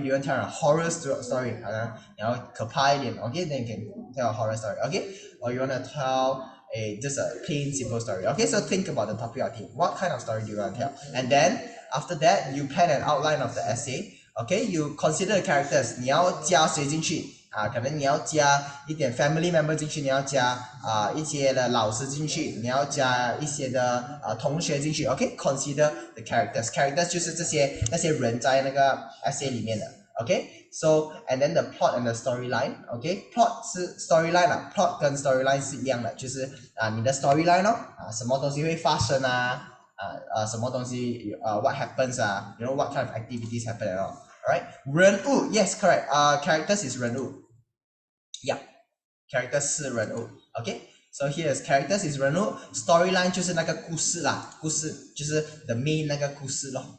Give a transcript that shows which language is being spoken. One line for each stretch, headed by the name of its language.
English: Do you want to tell a horror story? Okay, then you can tell a horror story, okay? Or you want to tell just a plain simple story. Okay, so think about the topic or theme. What kind of story do you want to tell? And then after that, you pen an outline of the essay. Okay, you consider the characters.
Chinese: 你要加谁进去可能你要加一点
English: family member
Chinese: 进去，你要加一些的老师进去，你要加一些的同学进去。
English: Okay, consider the characters.
Chinese: Characters 就是那些人在那个 essay 里面的。
English: Okay, so and then the plot and the storyline. Okay, plot 是 storyline plot 跟 storyline 是一样的，
Chinese: 就是你的 storyline 什么东西会发生什么东西
English: what happens you know what kind of activities happen and all. Alright, 人物 yes correct. Characters is 人物 yeah, characters 是人物 Okay, so here is characters is 人物 storyline
Chinese: 就是那个故事啦，故事就是
English: the main
Chinese: 那个故事咯。